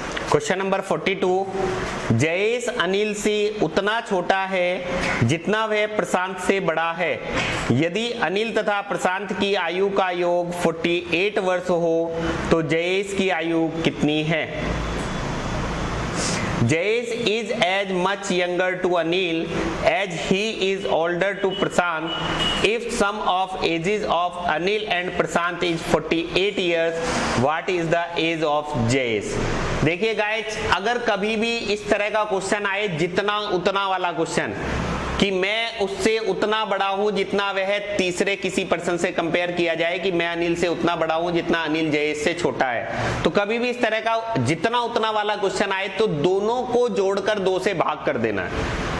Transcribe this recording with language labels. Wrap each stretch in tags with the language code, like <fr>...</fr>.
<hi>Question number 42, Jayesh Anil से उतना छोटा है जितना वह प्रशांत से बड़ा है। यदि अनिल तथा प्रशांत की आयु का योग 48 वर्ष हो तो जयेश की आयु कितनी है?</hi> <en>Jayesh is as much younger to Anil as he is older to Prashant. If sum of ages of Anil and Prashant is 48 years, what is the age of Jayesh?</en> <hi>देखिए गाइस, अगर कभी भी इस तरह का क्वेश्चन आए, जितना उतना वाला क्वेश्चन, कि मैं उससे उतना बड़ा हूं जितना वह तीसरे किसी पर्सन से कंपेयर किया जाए कि मैं अनिल से उतना बड़ा हूं जितना अनिल जयेश से छोटा है, तो कभी भी इस तरह का जितना उतना वाला क्वेश्चन आए तो दोनों को जोड़कर 2 से भाग कर देना है।</hi>